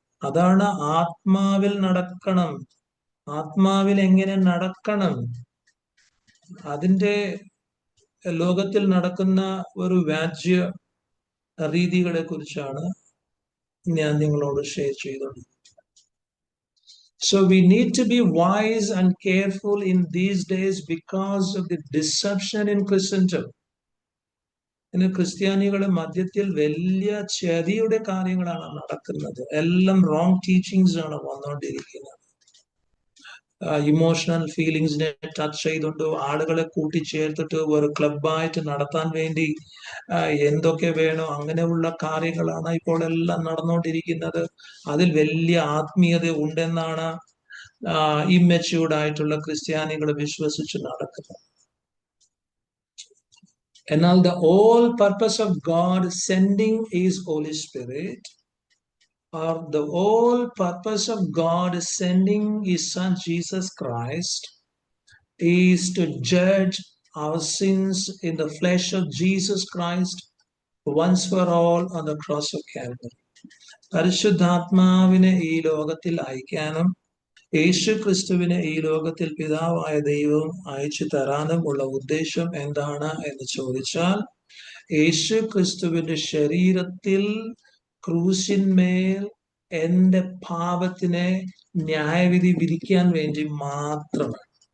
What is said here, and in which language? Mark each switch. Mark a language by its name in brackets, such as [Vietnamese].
[Malayalam] അതാണ് ആത്മാവിൽ നടക്കണം. ആത്മാവിൽ എങ്ങനെ നടക്കണം, അതിന്റെ ലോകത്തിൽ നടക്കുന്ന ഒരു വ്യാജ്യ രീതികളെ കുറിച്ചാണ് ഞാൻ നിങ്ങളോട് ഷെയർ ചെയ്തത്. [English] So we need to be wise and careful in these days because of the deception in Christendom. [Malayalam] ഇന്ന് ക്രിസ്ത്യാനികളുടെ മധ്യത്തിൽ വലിയ ചതിയുടെ കാര്യങ്ങളാണ് നടക്കുന്നത്. എല്ലാം റോങ് ടീച്ചിങ്സ് ആണ് വന്നുകൊണ്ടിരിക്കുന്നത്. ഇമോഷണൽ ഫീലിങ്സിനെ ടച്ച് ചെയ്തുകൊണ്ട് ആളുകളെ കൂട്ടിച്ചേർത്തിട്ട് ഒരു ക്ലബായിട്ട് നടത്താൻ വേണ്ടി എന്തൊക്കെ വേണോ അങ്ങനെയുള്ള കാര്യങ്ങളാണ് ഇപ്പോൾ എല്ലാം നടന്നുകൊണ്ടിരിക്കുന്നത്. അതിൽ വലിയ ആത്മീയത ഉണ്ടെന്നാണ് ഇമ്മച്യൂർഡ് ആയിട്ടുള്ള ക്രിസ്ത്യാനികൾ വിശ്വസിച്ച് നടക്കുന്നത്. [English] എന്നാൽ the whole purpose of God sending His Holy Spirit, or the whole purpose of God sending His Son Jesus Christ, is to judge our sins in the flesh of Jesus Christ once for all on the cross of Calvary. [Malayalam] പരിശുദ്ധാത്മാവിനെ ഈ ലോകത്തിൽ അയക്കാനും യേശു ക്രിസ്തുവിനെ ഈ ലോകത്തിൽ പിതാവായ ദൈവം അയച്ചു തരാനും ഉള്ള ഉദ്ദേശം എന്താണ് എന്ന് ചോദിച്ചാൽ, യേശു ക്രിസ്തുവിന്റെ ശരീരത്തിൽ ക്രൂശിന്മേൽ എന്റെ പാപത്തിനെ ന്യായവിധി വിധിക്കാൻ വേണ്ടി മാത്രമാണ്.